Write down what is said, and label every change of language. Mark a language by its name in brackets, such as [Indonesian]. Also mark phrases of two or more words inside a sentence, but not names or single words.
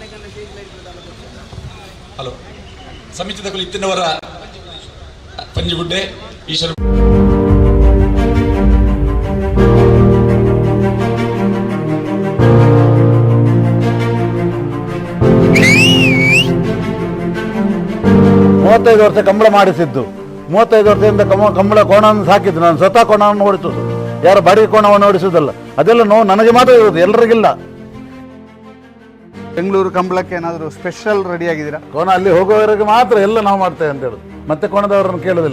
[Tulu] ಹಲೋ ಸಮಿತಿದ ಕುಲು ಇತ್ತಿನವರ ಪಂಜಿಗುಡ್ಡೆ ಈಶ್ವರ [Kannada] ಮೂವತ್ತೈದು ವರ್ಷ ಕಂಬಳ ಮಾಡಿಸಿದ್ದು, 35 ವರ್ಷದಿಂದ ಕಂಬಳ ಕೋಣವನ್ನು ಸಾಕಿದ್ದು. ನಾನು ಸ್ವತಃ ಕೋಣವನ್ನು ಓಡಿಸೋದು, ಯಾರು ಬಾಡಿಗೆ ಕೋಣವನ್ನು ಓಡಿಸೋದಲ್ಲ. ಅದೆಲ್ಲ ನೋವು ನನಗೆ ಮಾತ್ರ ಇರೋದು, ಎಲ್ಲರಿಗಿಲ್ಲ. ಬೆಂಗಳೂರು ಕಂಬಳಕ್ಕೆ ಏನಾದರೂ ಸ್ಪೆಷಲ್ ರೆಡಿ ಆಗಿದ್ದೀರಾ? ಕೋಣ ಅಲ್ಲಿ ಹೋಗುವವರೆಗೆ ಮಾತ್ರ ಎಲ್ಲ ನಾವು ಮಾಡ್ತೇವೆ ಅಂತ ಹೇಳುದು, ಮತ್ತೆ ಕೋಣದವರನ್ನು ಕೇಳೋದಿಲ್ಲ.